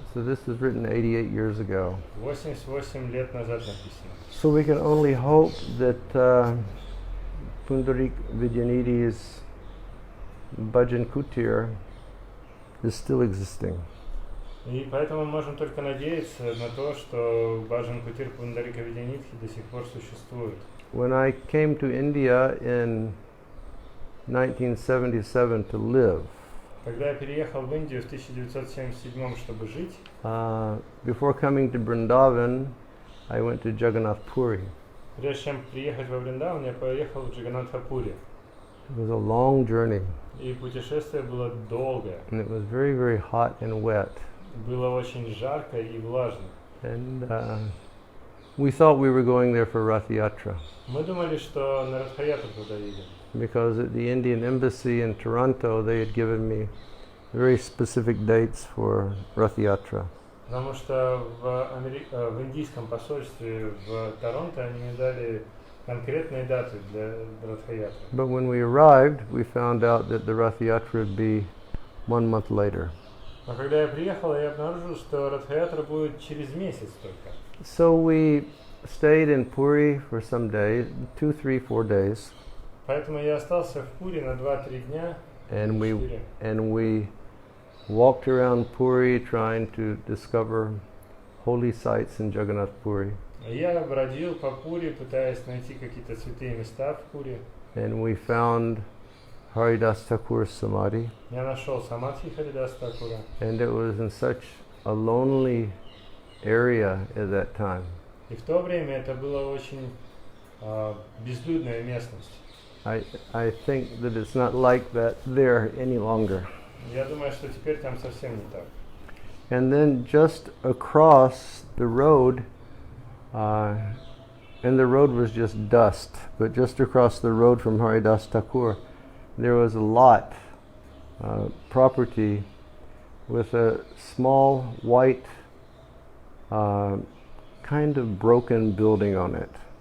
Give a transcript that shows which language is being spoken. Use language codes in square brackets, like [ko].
[en] So this was written 88 years ago. [ru] 88 лет назад написано. [en] So we can only hope that Pundarik Vidyanidhi's Bhajan Kutir is still existing. [ru] И поэтому мы можем только надеяться на то, что Баджан Кутир Пундарика Видянитхи до сих пор существует. [en] When I came to India in 1977 to live, [ru] Когда я переехал в Индию в 1977, чтобы жить, [en] before coming to Vrindavan, I went to Jagannath Puri. [ru] прежде чем приехать во Вриндаван, я поехал в Джаганнатхапури. [en] It was a long journey, [ru] И путешествие было долгое. [en] and it was very, very hot and wet. [ru] Было очень жарко и влажно. [en] And we thought we were going there for Rath Yatra, [ru] Мы думали, что на Радхаятру туда едем. [en] because at the Indian embassy in Toronto, they had given me very specific dates for Rath Yatra. [ru] Потому что в индийском посольстве в Торонто они мне дали конкретные даты для Радхаятры. [en] But when we arrived, we found out that the Rath Yatra would be 1 month later. [ru] Но когда я приехал, я обнаружил, что Радхаятра будет через месяц только. [en] So we stayed in Puri for some days, 2, 3, 4 days, [ru] Поэтому я остался в Пури на 2-3 дня. [en] and we [ru] 4. [en] and we walked around Puri trying to discover holy sites in Jagannath Puri. [ru] Я бродил по Пури, пытаясь найти какие-то святые места в Пури. [en] And we found Haridas Thakur's Samadhi, [ru] Я нашел Самадхи Харидас Такура. [en] and it was in such a lonely area at that time. [ru] И в то время это была очень безлюдная местность. [en] I think that it's not like that there any longer. [ru] Я думаю, что теперь там совсем не так. [en] And then just across the road, and the road was just dust, but just across the road from Haridas Thakur, there was a lot, property, with a small white, kind of broken building on it.